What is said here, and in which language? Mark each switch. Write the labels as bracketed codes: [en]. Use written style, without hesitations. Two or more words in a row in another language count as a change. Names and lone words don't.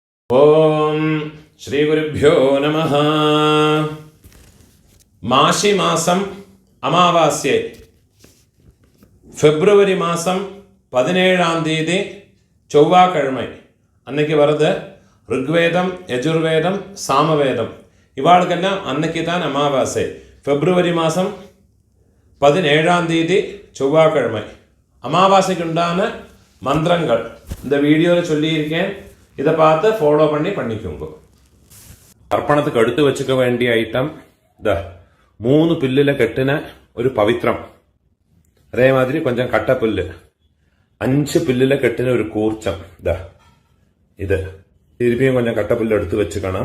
[sa] ॐ श्री गुरुभ्यो नमः. [ta] மாசி மாசம் அமாவாஸ்ய பிப்ரவரி மாசம் 17ஆம் தேதி செவ்வாய்க்கிழமை அன்னைக்கு வருது. ருக்வேதம், யஜுர்வேதம், சாமவேதம் இவாளுக்கெல்லாம் அன்னைக்கு தான் அமாவாசை. பிப்ரவரி மாதம் 17ஆம் தேதி செவ்வாய்க்கிழமை. அமாவாசைக்கு உண்டான மந்திரங்கள் இந்த வீடியோவில் சொல்லியிருக்கேன். இதை பார்த்து ஃபாலோ பண்ணிக்கோங்க. அர்ப்பணத்துக்கு எடுத்து வெச்சுக வேண்டிய ஐட்டம் இதா 3 புல்லிலே கெட்டின ஒரு பவித்ரம், அதேமாதிரி கொஞ்சம் கட்டப்புல்லு, 5 புல்லிலே கெட்டின ஒரு கூர்ச்சம், இதா இது திருப்பியும் கொஞ்சம் கட்டப்புல்லு எடுத்து வெச்சுக்கணம்.